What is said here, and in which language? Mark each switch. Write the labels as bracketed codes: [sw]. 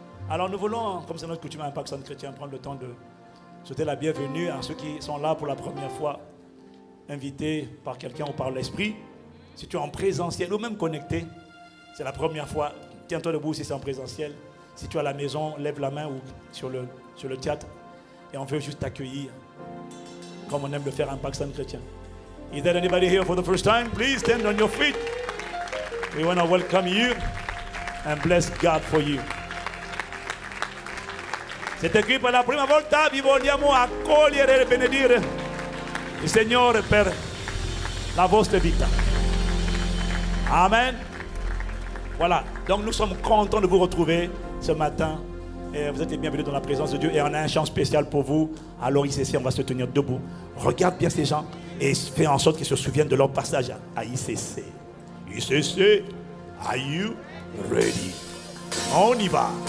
[fr] Alors nous voulons, comme c'est notre coutume à Impact Centre Chrétien, prendre le temps de souhaiter la bienvenue à ceux qui sont là pour la première fois, invités par quelqu'un ou par l'esprit. Si tu es en présentiel ou même connecté, c'est la première fois, tiens-toi debout si c'est en présentiel. Si tu es à la maison, lève la main ou sur le théâtre. Et on veut juste t'accueillir, comme on aime le faire à Impact Centre Chrétien. [en] Is there anybody here for the first time? Please stand on your feet. We want to welcome you and bless God for you. [fr] C'est écrit [it] per la prima volta vi vogliamo accogliere e benedire il Signore per la vostra vita. Amen. [fr] Voilà, donc nous sommes contents de vous retrouver ce matin. Et vous êtes les bienvenus dans la présence de Dieu. Et on a un chant spécial pour vous. Alors ICC, on va se tenir debout. Regarde bien ces gens et fais en sorte qu'ils se souviennent de leur passage à ICC. [en] ICC, are you ready? [fr] On y va.